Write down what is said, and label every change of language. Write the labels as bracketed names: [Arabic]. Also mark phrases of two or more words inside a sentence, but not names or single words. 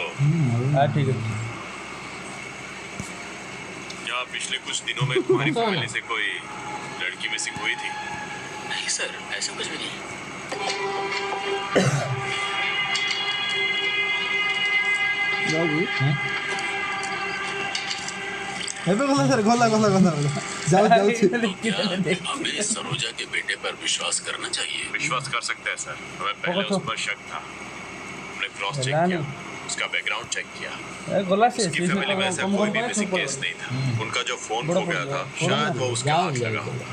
[Hindi] हां ठीक है क्या पिछले कुछ दिनों में तुम्हारी फैमिली से कोई लड़की मिसिंग हुई थी नहीं सर ऐसा कुछ भी नहीं बाबू [Odia] ଏବେ ଗଲା ସାର୍ ଗଲା ଗଲା ଗଲା ଯାଉ ଯାଉଛି [Hindi] हमें सरोजा के बेटे पर विश्वास करना चाहिए विश्वास कर सकते हैं सर हमें पहले उस पर शक था हमने [English] cross check [Hindi] किया उसका [English] background check [Hindi] किया ए गला से उसकी फैमिली में ऐसा कोई भी [English] missing case [Hindi] नहीं था उनका जो फोन खो गया था शायद वो उसका हाथ लगा होगा